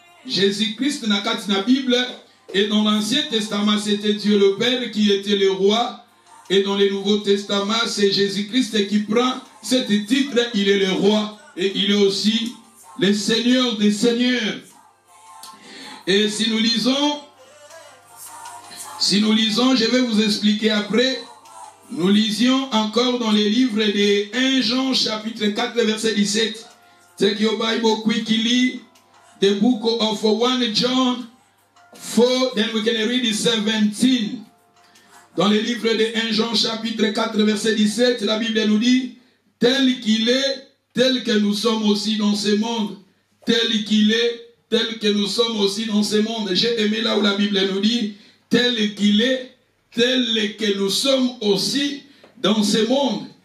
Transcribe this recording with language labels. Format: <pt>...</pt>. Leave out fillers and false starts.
<fr>Jésus-Christ n'a qu'à la Bible, et dans l'Ancien Testament, c'était Dieu le Père qui était le roi, et dans le Nouveau Testament, c'est Jésus-Christ qui prend ce titre, il est le roi, et il est aussi le Seigneur des seigneurs. Et si nous lisons, je vais vous expliquer après. Nous lisions encore dans les livres de 1 Jean chapitre 4 verset 17.</fr> <en>Take your Bible quickly. The book of 1 John 4, then we can read 17.</en> <fr>Dans les livres de 1 Jean chapitre 4 verset 17, la Bible nous dit, tel qu'il est, tel que nous sommes aussi dans ce monde. Tel qu'il est, tel que nous sommes aussi dans ce monde. J'ai aimé là où la Bible nous dit, tel qu'il est, tel que nous sommes aussi dans ce monde.</fr>